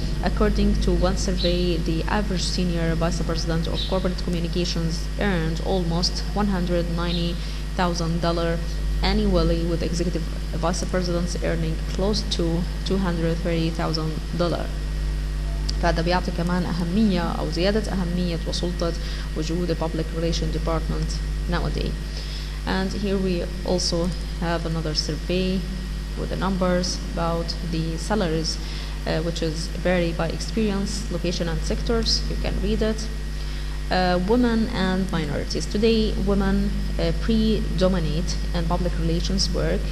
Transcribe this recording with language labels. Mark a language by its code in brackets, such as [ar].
[en] According to one survey, the average senior vice president of corporate communications earned almost $190,000 annually, with executive vice presidents earning close to $230,000. [ar] فهذا بيعطي كمان أهمية أو زيادة أهمية وسلطة وجود [en] public relation department nowadays. And here we also have another survey with the numbers about the salaries, which is vary by experience, location, and sectors. You can read it. Women and minorities. Today, women predominate in public relations work.